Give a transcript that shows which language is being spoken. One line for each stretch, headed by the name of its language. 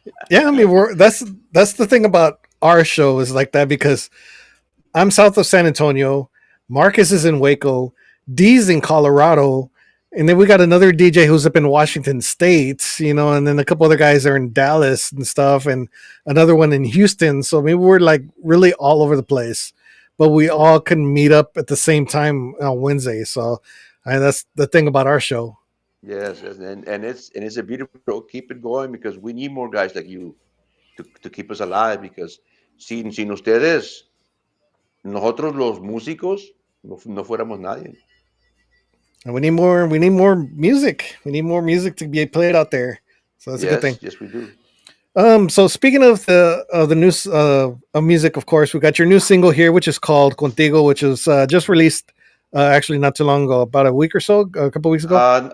English: Yeah, I mean, that's the thing about our show is like that, because I'm south of San Antonio, Marcus is in Waco, D's in Colorado, and then we got another DJ who's up in Washington State, and then a couple other guys are in Dallas and stuff, and another one in Houston. So maybe we're like really all over the place, but we all can meet up at the same time on Wednesday. So that's the thing about our show. Yes, and it's a beautiful show. Keep it going, because we need more guys like you to keep us alive.
Spanish: Because sin ustedes, nosotros los músicos no fuéramos nadie.
English: And we need more music. We need more music to be played out there. So that's a good thing. Yes, we do. So speaking of the news of music, of course, we got your new single here, which is called Contigo, which was just released actually not too long ago, about a week or so, a couple weeks ago.